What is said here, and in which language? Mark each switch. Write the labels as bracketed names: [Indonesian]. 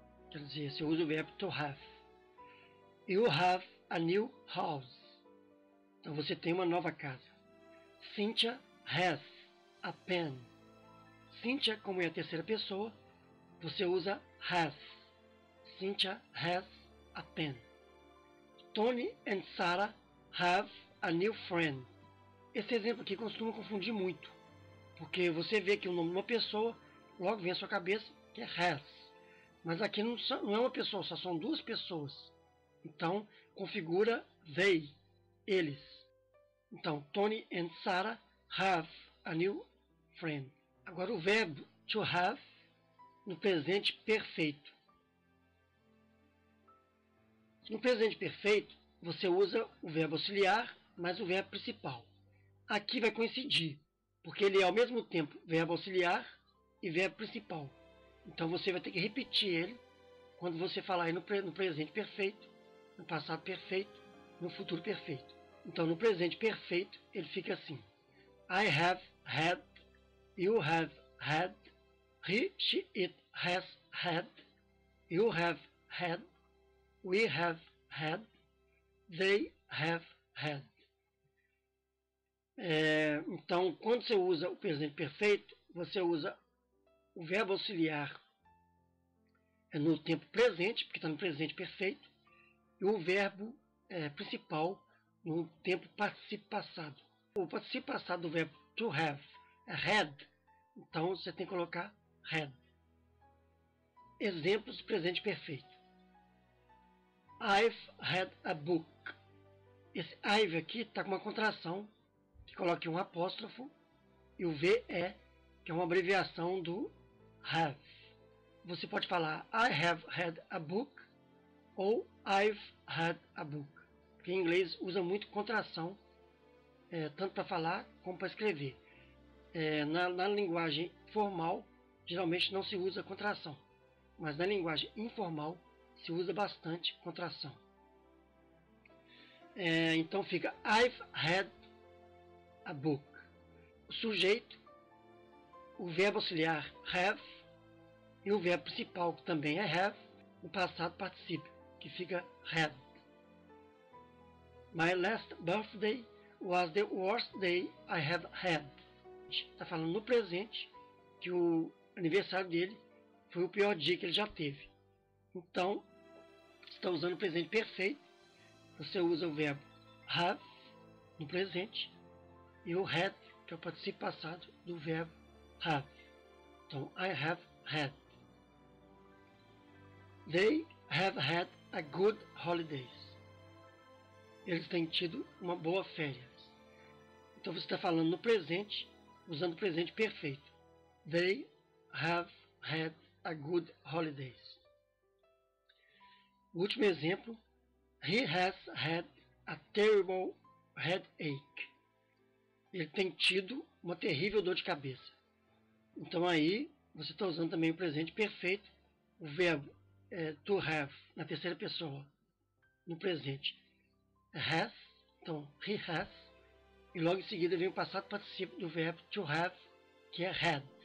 [Portuguese] Quer dizer, você usa o verbo to have. [English] You have a new house. [Portuguese] Então você tem uma nova casa. [English] Cynthia has a pen. [Portuguese] Cynthia, como é a terceira pessoa, você usa has. [English] Cynthia has a pen. Tony and Sarah have a new friend. [Portuguese] Esse exemplo aqui costuma confundir muito, porque você vê que o nome de uma pessoa, logo vem à sua cabeça que é has. Mas aqui não é uma pessoa, só são duas pessoas. Então, configura they, eles. Então, [English] Tony and Sarah have a new friend. [Portuguese] Agora, o verbo to have no presente perfeito. No presente perfeito, você usa o verbo auxiliar mais o verbo principal. Aqui vai coincidir, porque ele é ao mesmo tempo verbo auxiliar e verbo principal. Então você vai ter que repetir ele quando você falar aí no presente perfeito, no passado perfeito, no futuro perfeito. Então no presente perfeito ele fica assim: [English] I have had, you have had, he, she, it has had, you have had, we have had, they have had. [Portuguese] Então, quando você usa o presente perfeito, você usa o verbo auxiliar no tempo presente, porque está no presente perfeito, e o verbo principal no tempo participio passado. O participio passado do verbo to have é had, então você tem que colocar had. Exemplos de presente perfeito. [English] I've had a book. [Portuguese] Esse I've aqui está com uma contração, que coloca aqui um apóstrofo, e o VE, que é uma abreviação do have. Você pode falar [English] I have had a book [Portuguese] ou [English] I've had a book. [Portuguese] Porque em inglês usa muito contração, tanto para falar como para escrever. Na linguagem formal, geralmente não se usa contração, mas na linguagem informal se usa bastante contração. Então fica [English] I've had a book. [Portuguese] O sujeito, o verbo auxiliar have e o verbo principal, que também é have, no passado participio, que fica had. [English] My last birthday was the worst day I have had. [Portuguese] Está falando no presente que o aniversário dele foi o pior dia que ele já teve. Então, está usando o presente perfeito. Você usa o verbo have no presente e o had, que é o participio passado do verbo have. Então, [English] I have had. They have had a good holidays. [Portuguese] Eles têm tido uma boa férias. Então, você está falando no presente, usando o presente perfeito. [English] They have had a good holidays. [Portuguese] O último exemplo. [English] He has had a terrible headache. [Portuguese] Ele tem tido uma terrível dor de cabeça. Então aí você está usando também o presente perfeito, o verbo to have na terceira pessoa no presente has, então he has, e logo em seguida vem o passado participio do verbo to have, que é had.